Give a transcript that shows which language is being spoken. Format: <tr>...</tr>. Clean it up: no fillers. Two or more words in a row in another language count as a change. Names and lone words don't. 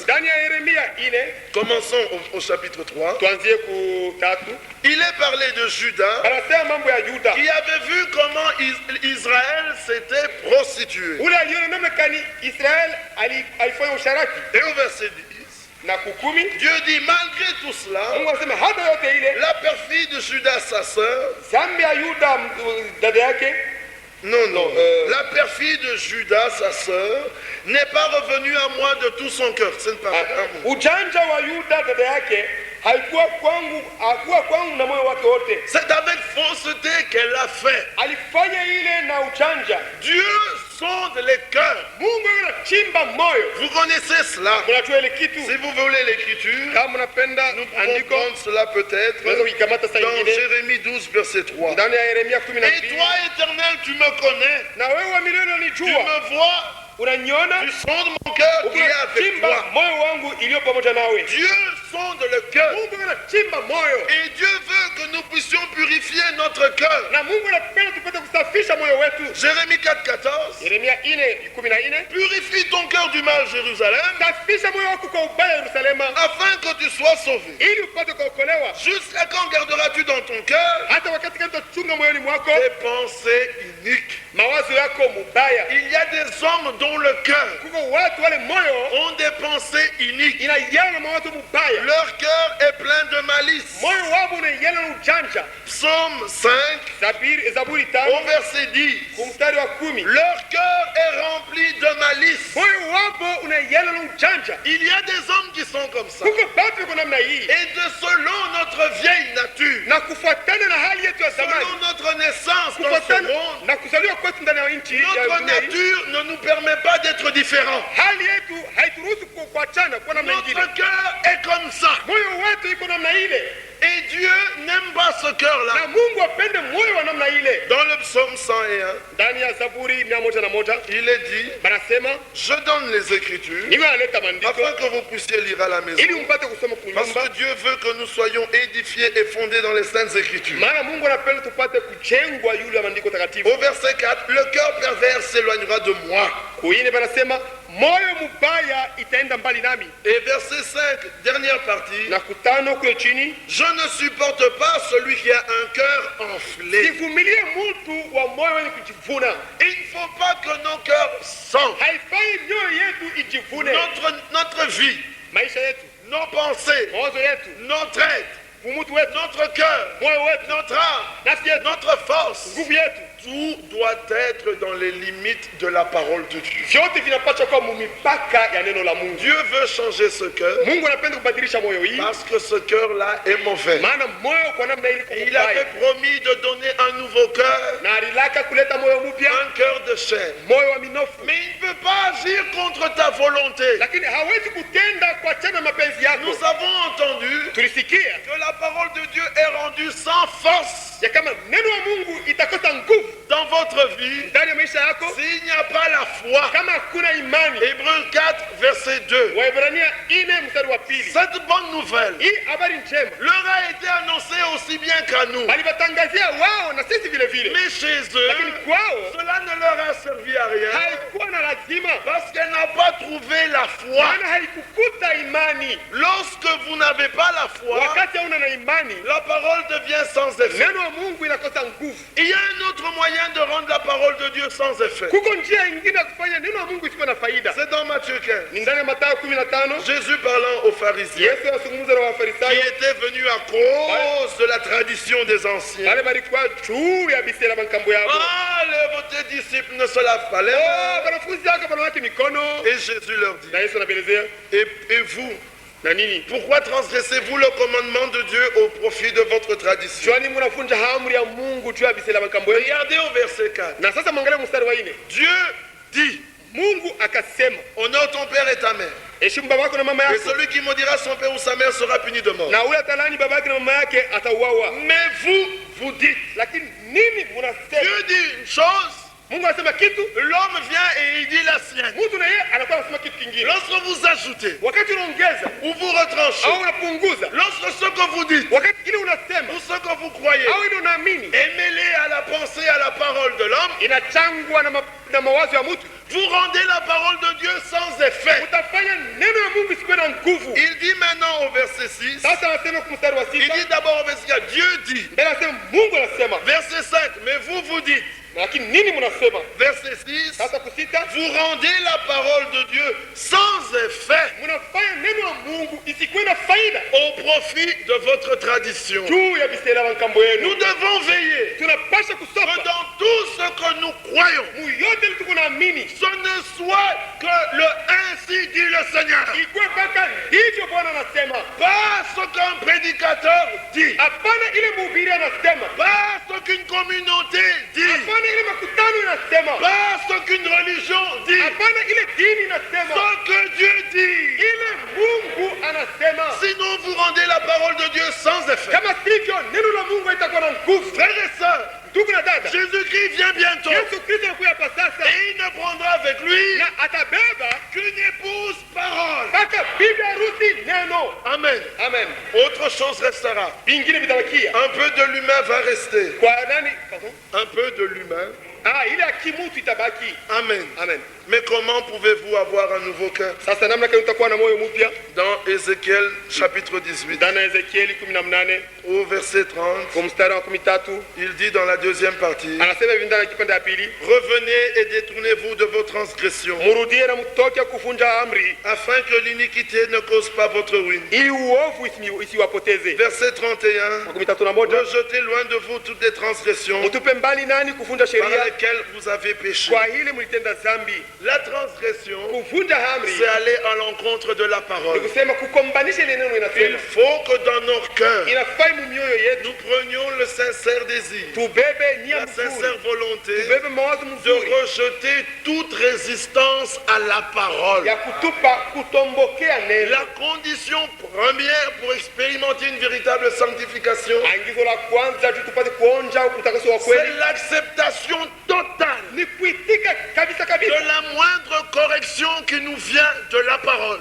<sw>Ndani ya Yeremia 4,</sw> <fr>commençons au chapitre 3,</fr> <sw>tuanzie ku 3,</sw> <fr>il est parlé de Judas</fr> <sw>anasema mambo ya Yuda.</sw> <fr>qui avait vu comment Israël s'était prostitué.</fr> <sw>Ule aliona namna kani Israel alifanya usharati.</sw> <fr>Et au verset 10,</fr> <sw>Na kukumi,</sw> <fr>Dieu dit, malgré tout cela,</fr> <sw>Mungu anasema hata yote ile</sw> <fr>la perfidie de Judas, sa sœur,</fr> <sw>dhambi ya Yuda dada yake,</sw> <fr>non, la perfidie de Judas, sa sœur, n'est pas revenue à moi de tout son cœur. Ce n'est pas vrai.</fr> <sw>ujanja wa Yuda dada yake haikuwa kwangu na moyo wake wote.</sw> <fr>C'est avec fausseté qu'elle l'a fait.</fr> <sw>Alifanya ile na ujanja.</sw> <fr>Dieu sonde les cœurs.</fr> <sw>Mungu anachimba moyo.</sw> <fr>Vous connaissez cela.</fr> <sw>Mnajua ile kitu.</sw> <fr>Si vous voulez l'écriture,</fr> <sw>Kama mnapenda</sw> <fr>nous pouvons</fr> <sw>andiko,</sw> <fr>prendre cela peut-être</fr> <sw>tunaweza kuikamata saa</sw> <fr>dans</fr> <sw>nyingine</sw> <fr>Jérémie 12, verset 3.</fr> <sw>ndani ya Yeremia</sw> <fr>Et 12. toi, Éternel, tu me connais,</fr> <sw>Na wewe wa milele</sw> <fr>tu</fr> <sw>unanijua,</sw> <fr>me vois,</fr> <sw>unaniona,</sw> <fr>tu sondes mon cœur qui est avec</fr> <sw>unachimba</sw> <fr>toi.</fr> <sw>moyo wangu iliyo pamoja nawe.</sw> <fr>Dieu sonde le cœur.</fr> <sw>Mungu anachimba moyo.</sw> <fr>Et Dieu veut que nous puissions purifier notre cœur.</fr> <sw>Na Mungu anapenda tupate kusafisha moyo wetu.</sw> <fr>Jérémie 4, 14.</fr> <sw>Yeremia 4:14.</sw> <fr>Purifie ton cœur du mal, Jérusalem,</fr> <sw>Safisha moyo wako kwa ubaya Yerusalema,</sw> <fr>afin que tu sois sauvé.</fr> <sw>ili upate kuokolewa.</sw> <fr>Jusqu'à quand garderas-tu dans ton cœur</fr> <sw>Hata wakati gani utachunga moyoni mwako</sw> <fr>des pensées iniques?</fr> <sw>mawazo yako mubaya?</sw> <fr>Il y a des hommes dont le cœur</fr> <sw>Kuko watu wale moyo</sw> <fr>ont des pensées iniques.</fr> <sw>inayana na mawazo mubaya.</sw> <fr>Leur cœur est plein de malice.</fr> <sw>Moyo wao unayana na ujanja.</sw> <fr>Psaume 5,</fr> <sw>Zaburi</sw> <fr>au 5 verset 10.</fr> <sw>kumstari wa 10.</sw> <fr>Leur cœur est rempli de malice.</fr> <sw>Moyo wao unayana na ujanja.</sw> <fr>Il y a des hommes qui sont comme ça.</fr> <sw>Kuko batu kwa namna hii,</sw> <fr>Et de selon notre vieille nature,</fr> <sw>na kufuatana na hali yetu ya zamani,</sw> <fr>selon notre naissance dans ce</fr> <sw>kufuatana</sw> <fr>monde,</fr> <sw>na kuzaliwa kwetu ndani ya nchi ya</sw> <fr>notre</fr> <sw>dunia hii,</sw> <fr>nature ne nous permet pas d'être différents.</fr> <sw>hali yetu haituruhusu kuachana kwa namna nyingine.</sw> <fr>Notre cœur est comme ça.</fr> <sw>Moyo wetu iko namna ile,</sw> <fr>Et Dieu n'aime pas ce cœur-là.</fr> <sw>na Mungu apende moyo wa namna ile.</sw> <fr>Dans le psaume 101,</fr> <sw>Ndani ya Zaburi 101</sw> <fr>il est dit,</fr> <sw>banasema,</sw> <fr>je donne les Écritures</fr> <sw>niwe analeta maandiko</sw> <fr>afin que vous puissiez lire à la maison.</fr> <sw>ili mpate kusoma</sw> <fr>Parce</fr> <sw>kunyumba,</sw> <fr>que Dieu veut que nous soyons édifiés et fondés dans les saintes Écritures.</fr> <sw>maana Mungu anapenda tupate kujengwa yule ya maandiko takatifu.</sw> <fr>Au verset 4, le cœur pervers s'éloignera de moi.</fr> <sw>Kuine banasema moyo mubaya itaenda mbali nami.</sw> <fr>Et verset 5, dernière partie,</fr> <sw>Na kutano kule chini,</sw> <fr>je ne supporte pas celui qui a un cœur enflé.</fr> <sw>sivumilie mtu wa moyo wenye kujivuna.</sw> <fr>Il ne faut pas que nos cœurs sentent</fr> <sw>Haifai mioyo yetu ijivune.</sw> <fr>notre vie,</fr> <sw>Maisha yetu,</sw> <fr>nos pensées,</fr> <sw>mawazo yetu,</sw> <fr>notre être,</fr> <sw>umutu wetu,</sw> <fr>notre cœur,</fr> <sw>moyo wetu,</sw> <fr>notre âme,</fr> <sw>nafsi yetu,</sw> <fr>notre force.</fr> <sw>nguvu yetu,</sw> <fr>Tout doit être dans les limites de la parole de Dieu.</fr> <sw>vyote vinapaswa kuwa mumipaka ya neno la Mungu.</sw> <fr>Dieu veut changer ce cœur</fr> <sw>Mungu anapenda kubadilisha moyo hii,</sw> <fr>parce que ce cœur-là est mauvais.</fr> <sw>maana moyo kwa namna ile</sw> <fr>Et il avait promis de donner un nouveau cœur,</fr> <sw>na alilaka kuleta moyo mpya,</sw> <fr>un cœur de chair.</fr> <sw>moyo wa minofu,</sw> <fr>Mais il ne peut pas agir contre ta volonté.</fr> <sw>lakini hawezi kutenda kwa chana mapenzi yako.</sw> <fr>Nous avons entendu</fr> <sw>Tulisikia</sw> <fr>que la parole de Dieu est rendue sans force</fr> <sw>ya kama neno wa Mungu itakosa nguvu</sw> <fr>dans votre vie</fr> <sw>ndani ya maisha yako</sw> <fr>s'il n'y a pas la foi.</fr> <sw>kama hakuna imani.</sw> <fr>Hébreux 4, verset 2.</fr> <sw>Waebrania 4:2.</sw> <fr>Cette bonne nouvelle</fr> <sw>Hii habari njema</sw> <fr>leur a été annoncée aussi bien qu'à nous.</fr> <sw>walibatangazia wao na sisi vile vile,</sw> <fr>Mais chez</fr> <sw>lakini</sw> <fr>eux,</fr> <sw>kwao</sw> <fr>cela ne leur a servi à rien</fr> <sw>haikuwa na lazima,</sw> <fr>parce qu'elle n'a pas trouvé la foi.</fr> <sw>maana haikukuta imani.</sw> <fr>Lorsque vous n'avez pas la foi,</fr> <sw>Wakati hauna na imani,</sw> <fr>la parole devient sans effet.</fr> <sw>neno wa Mungu inakosa nguvu.</sw> <fr>Il y a un autre moyen de rendre la parole de Dieu sans effet.</fr> <sw>Kuko njia ingine ya kufanya neno wa Mungu isiwe na faida.</sw> <fr>C'est dans Matthieu 15.</fr> <sw>Ni ndani ya Mathayo 15,</sw> <fr>Jésus parlant aux pharisiens</fr> <sw>Yesu anazungumza na</sw> <fr>qui</fr> <sw>Wafarisayo</sw> <fr>étaient venus à cause de la tradition des anciens.</fr> <sw>wale balikuwa juu ya bisera makambo yao.</sw> <fr>Ah, vos disciples ne se lavent pas les mains.</fr> <sw>Wanafunzi wake wanawake mikono,</sw> <fr>Et Jésus leur dit,</fr> <sw>na Yesu anaelezea</sw> <fr>et vous,</fr> <sw>na nini,</sw> <fr>pourquoi transgressez-vous le commandement de Dieu au profit de votre tradition?</fr> <sw>kwani mnafunja amri ya Mungu juu ya bisera makambo yao?</sw> <fr>Regardez au verset 4.</fr> <sw>Na sasa mwangalie mstari wa 4.</sw> <fr>Dieu dit,</fr> <sw>Mungu akasema,</sw> <fr>honore ton père et ta mère.</fr> <sw>heshimu baba yako na mama</sw> <fr>Et</fr> <sw>yako,</sw> <fr>celui qui maudira son père ou sa mère sera puni de mort.</fr> <sw>na ule atalani baba yake na mama yake atauawa.</sw> <fr>Mais vous dites,</fr> <sw>Lakini nini mnasema?</sw> <fr>Dieu dit une chose,</fr> <sw>Mungu anasema kitu,</sw> <fr>l'homme vient et il dit la sienne.</fr> <sw>mtu na yeye anakuwa anasema kitu kingine.</sw> <fr>Lorsque vous ajoutez</fr> <sw>Wakati unaongeza</sw> <fr>ou vous retranchez,</fr> <sw>au unapunguza,</sw> <fr>lorsque ce que vous dites</fr> <sw>wakati ile unasema</sw> <fr>ou ce que vous croyez</fr> <sw>au ile unaamini</sw> <fr>est mêlé à la pensée, à la parole de l'homme,</fr> <sw>inachangwa na mawazo ya mtu,</sw> <fr>vous rendez la parole de Dieu sans effet.</fr> <sw>utafanya neno ya Mungu isikuwe na nguvu.</sw> <fr>Il dit maintenant au verset 6,</fr> <sw>Sasa anasema kwa mstari wa</sw> <fr>il 6, dit d'abord au verset 4, Dieu dit,</fr> <sw>mbele anasema Mungu anasema,</sw> <fr>verset 5, mais vous dites,</fr> <sw>lakini nini mnasema?</sw> <fr>verset 6,</fr> <sw>Sasa kusita,</sw> <fr>vous rendez la parole de Dieu sans effet</fr> <sw>mnafanya neno ya Mungu isikuwe na faida</sw> <fr>au profit de votre tradition.</fr> <sw>juu ya bisera makambo</sw> <fr>Nous</fr> <sw>yenu.</sw> <fr>devons veiller</fr> <sw>Tunapasha</sw> <fr>que</fr> <sw>kusopa</sw> <fr>dans tout ce que nous croyons,</fr> <sw>muyote ile tuko naamini</sw> <fr>ce ne soit que le ainsi dit le Seigneur.</fr> <sw>ikuwe mpaka hivyo Bwana anasema,</sw> <fr>Pas ce qu'un prédicateur dit,</fr> <sw>hapana ile mhubiri anasema,</sw> <fr>pas ce qu'une communauté dit,</fr> <sw>hapana ile makutano inasema,</sw> <fr>pas ce qu'une religion dit,</fr> <sw>hapana ile dini inasema,</sw> <fr>ce que Dieu dit.</fr> <sw>ile Mungu anasema.</sw> <fr>Sinon, vous rendez la parole de Dieu sans effet.</fr> <sw>Kama sivyo neno la Mungu haitakuwa na nguvu.</sw> <fr>Frères et sœurs,</fr> <sw>Ndugu na dada,</sw> <fr>Jésus-Christ vient bientôt.</fr> <sw>Yesu Kristo anakuja hapa sasa,</sw> <fr>Et il ne prendra avec lui</fr> <sw>na atabeba</sw> <fr>qu'une épouse parole.</fr> <sw>mpaka bibi harusi neno. Amen. Amen.</sw> <fr>Autre chose restera.</fr> <sw>Vingine vitabakia.</sw> <fr>Un peu de l'humain va rester.</fr> <sw>Kwa nani?</sw> <fr>Pardon? Un peu de l'humain.</fr> <sw>Ile ya kimutu itabaki. Amen. Amen.</sw> <fr>Mais comment pouvez-vous avoir un nouveau cœur?</fr> <sw>Sasa namna gani utakuwa na moyo mpya?</sw> <fr>Dans Ézéchiel chapitre 18,</fr> <sw>Ndani ya Ezekieli 18</sw> <fr>au verset 30,</fr> <sw>kwa mstari wa 13</sw> <fr>il dit dans la deuxième partie,</fr> <sw>anasema hivi ndani ya kipande ya pili,</sw> <fr>revenez et détournez-vous de vos transgressions,</fr> <sw>murudie na mtoke kuvunja amri,</sw> <fr>afin que l'iniquité ne cause pas votre ruine.</fr> <sw>ili uovu isiwapoteze.</sw> <fr>Verset 31,</fr> <sw>Kwa 31</sw> <fr>rejetez loin de vous toutes les transgressions</fr> <sw>mtupe mbali nani kuvunja</sw> <fr>par</fr> <sw>sheria,</sw> <fr>lesquelles vous avez péché.</fr> <sw>kwa ile mlitenda dhambi.</sw> <fr>La transgression,</fr> <sw>Kuvunja amri</sw> <fr>c'est aller à l'encontre de la</fr> <sw>ni</sw> <fr>parole.</fr> <sw>kusema kukombanisha ile neno</sw> <fr>Il</fr> <sw>inasema.</sw> <fr>faut que dans nos cœurs,</fr> <sw>Inafai mumioyo yetu</sw> <fr>nous prenions le sincère désir,</fr> <sw>tubebe nia</sw> <fr>la</fr> <sw>mzuri,</sw> <fr>sincère volonté</fr> <sw>tubebe mawazo</sw> <fr>de</fr> <sw>mzuri</sw> <fr>rejeter toute résistance à la parole.</fr> <sw>ya kutupa kutombokea neno.</sw> <fr>La condition première pour expérimenter une véritable sanctification,</fr> <sw>Angizo la kwanza juu tupate kuonja utakaso wa</sw> <fr>c'est</fr> <sw>kweli</sw> <fr>l'acceptation totale</fr> <sw>ni kuitika kabisa</sw> <fr>de</fr> <sw>kabisa</sw> <fr>la moindre correction qui nous vient de la parole.</fr>